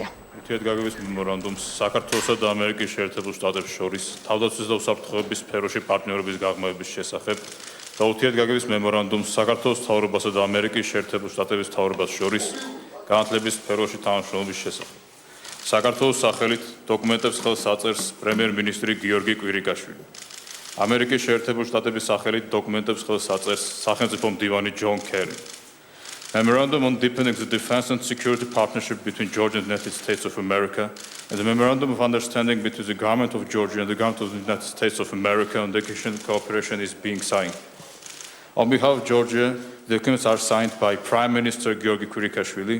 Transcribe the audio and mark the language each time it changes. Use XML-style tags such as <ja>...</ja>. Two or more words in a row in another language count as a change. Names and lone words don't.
<ka>ურთიერთგაგების მემორანდუმს საქართველოსა და ამერიკის შეერთებულ შტატებს შორის თავდაცვის და უსაფრთხოების სფეროში პარტნიორობის გაღრმავების შესახებ და ურთიერთგაგების მემორანდუმს საქართველოს მთავრობასა და ამერიკის შეერთებულ შტატების მთავრობას შორის განათლების სფეროში თანამშრომლობის შესახებ. საქართველოს სახელით დოკუმენტებს ხელს აწერს პრემიერ-მინისტრი გიორგი კვირიკაშვილი. ამერიკის შეერთებულ შტატების სახელით დოკუმენტებს ხელს აწერს სახელმწიფო მდივანი ჯონ ქერი.</ka> <en>Memorandum on deepening the defense and security partnership between Georgia and the United States of America and the Memorandum of Understanding between the Government of Georgia and the Government of the United States of America on education cooperation is being signed. On behalf of Georgia, the documents are signed by Prime Minister Georgi Kvirikashvili.</en>